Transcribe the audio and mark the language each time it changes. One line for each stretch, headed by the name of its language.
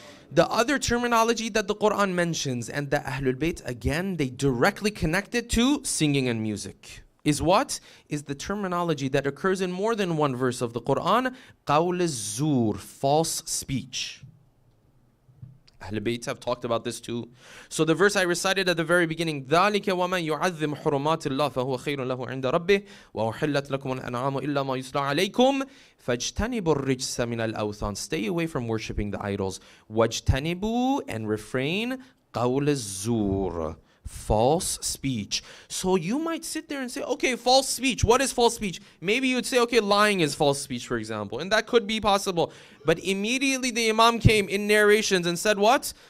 English: The other terminology that the Quran mentions and the Ahlul Bayt, again, they directly connect it to singing and music. Is what? Is the terminology that occurs in more than one verse of the Quran. Qawl az-zur, false speech. Ahlul Bayt have talked about this too. So the verse I recited at the very beginning,
Arabic: ذَلِكَ وَمَنْ يُعَذِّمْ حُرُمَاتِ اللَّهِ فَهُوَ خَيْرٌ لَهُ عِنْدَ رَبِّهِ وَأُحِلَّتْ لَكُمُ الْأَنْعَامُ إِلَّا مَا يُتْلَى عَلَيْكُمْ فَاجْتَنِبُوا الرِّجْسَ مِنَ الْأَوْثَانِ.
English: Stay away from worshipping the idols.
Arabic: وَاجْتَنِبُوا,
English: and refrain,
Arabic: قَوْلَ الزُّورِ,
English: false speech. So you might sit there and say, okay, false speech. What is false speech? Maybe you'd say, okay, lying is false speech, for example. And that could be possible. But immediately the Imam came in narrations and said what?